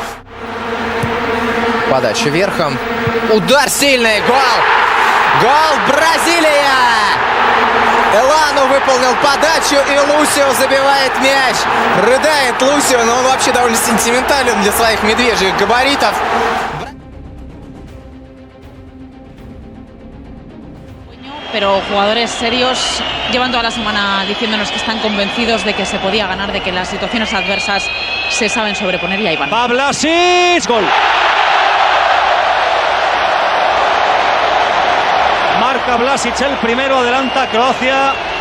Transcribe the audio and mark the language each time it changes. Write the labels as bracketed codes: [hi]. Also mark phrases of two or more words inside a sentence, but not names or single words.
[ru] Подача верхом. Удар сильный, гол. Гол Бразилия. Элану выполнил подачу, и Лусио забивает мяч. Рыдает Лусио, но он вообще довольно сентиментален для своих медвежьих габаритов. [es] Pero jugadores serios llevan toda la semana diciéndonos que están convencidos de que se podía ganar, de que las situaciones adversas se saben sobreponer y ahí van. Va Vlasic, gol. Marca Vlasic el primero, adelanta Croacia.